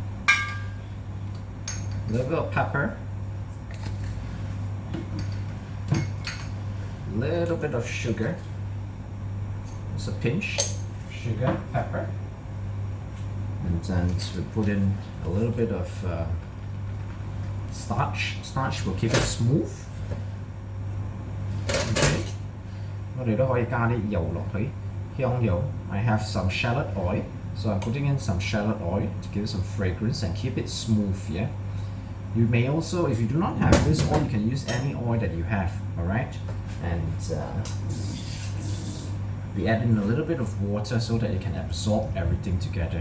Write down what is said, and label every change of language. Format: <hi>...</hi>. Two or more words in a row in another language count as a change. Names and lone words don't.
<en>A little bit of pepper. Little bit of sugar. It's a pinch. Sugar, pepper. And then we put in a little bit of starch. Starch will keep it smooth. Okay.</en> <yue>我哋都可以加啲油落去，香油.</yue> <en>I have some shallot oil, so I'm putting in some shallot oil to give some fragrance and keep it smooth. Yeah. You may also, if you do not have this oil, you can use any oil that you have. All right. And we add in a little bit of water so that it can absorb everything together.</en>